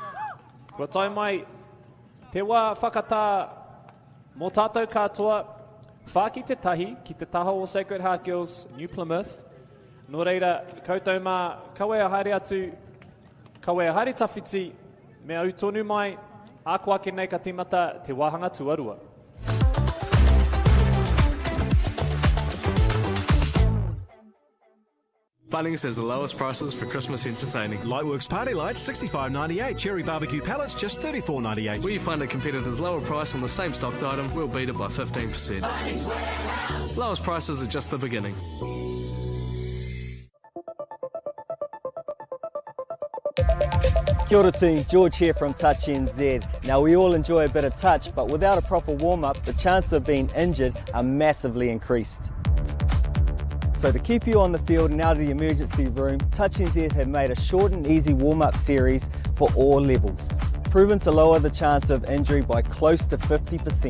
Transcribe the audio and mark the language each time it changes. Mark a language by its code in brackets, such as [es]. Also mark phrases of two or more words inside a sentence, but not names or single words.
[mi] Kua tai mai, te wā whakatā mō tātou katoa, Whaki te tahi, ki te taha o Sacred Heart Girls, New Plymouth. Nō reira, koutou mā, kawea haere atu, kawea haere tawhiti, me au tonu mai, ako ake nei ka timata te wāhanga tuarua. [en] Bunnings has the lowest prices for Christmas entertaining. Lightworks party lights, $65.98. Cherry barbecue pallets, just $34.98. Where you find a competitor's lower price on the same stocked item, we'll beat it by 15%. Lowest prices are just the beginning. [mi] Kia ora [en] team, George here from Touch NZ. Now we all enjoy a bit of touch, but without a proper warm-up, the chances of being injured are massively increased. So to keep you on the field and out of the emergency room, Touch NZ have made a short and easy warm-up series for all levels, proven to lower the chance of injury by close to 50%.